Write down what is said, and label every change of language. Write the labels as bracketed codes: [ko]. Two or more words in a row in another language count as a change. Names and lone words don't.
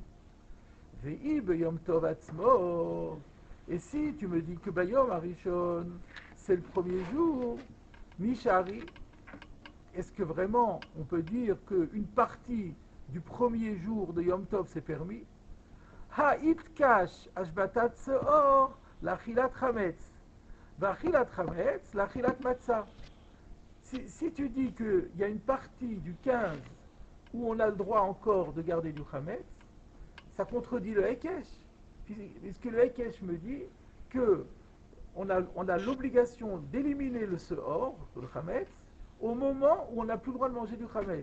[he] ואי ביום טוב עצמו. [fr] Et si tu me dis que [he] ביום הראשון, [fr] c'est le premier jour, Mishari, est-ce que vraiment on peut dire qu'une partie du premier jour de [he] יום טוב [fr] c'est permis? [he] איתקש השבתת שאור לאכילת חמץ, ואכילת חמץ לאכילת מצה. [fr] Si tu dis qu'il y a une partie du 15 où on a le droit encore de garder du chametz, ça contredit le Hekesh. Puisque le Hekesh me dit que on a l'obligation d'éliminer le Seor, le Chametz, au moment où on n'a plus le droit de manger du Chametz.